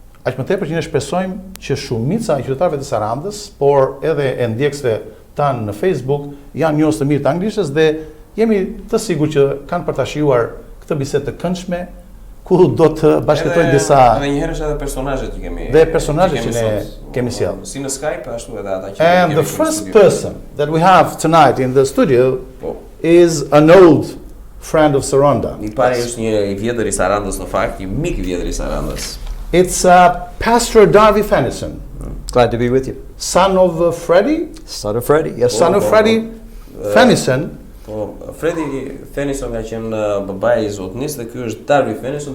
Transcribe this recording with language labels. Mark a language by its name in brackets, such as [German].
[Albanian] Aq më tepër që ne shpresojmë që shumica e qytetarëve të Sarandës, por edhe e ndjekësve tanë në Facebook janë njohës të mirë të anglishtës dhe jemi të sigurt që kanë për ta shijuar këtë bisedë të këndshme ku do të bashkëtojmë disa edhe një herësh edhe personazhet që kemi. Dhe personazhet që ne kemi sjell. Si në Skype ashtu edhe ata që [English] And the first person that we have tonight in the studio is an old friend of Saranda. [Albanian] I pari është një i vjetër i Sarandës në fakt, një mik i vjetër i Sarandës. [English] It's Pastor Darby Fennison, Glad to be with you. son of Freddie. Son of Freddie, yes. Son of Freddie Fennison. [Albanian] Po, Freddie Fennison ka qenë babai i zotnisë dhe ky është Darby Fennison.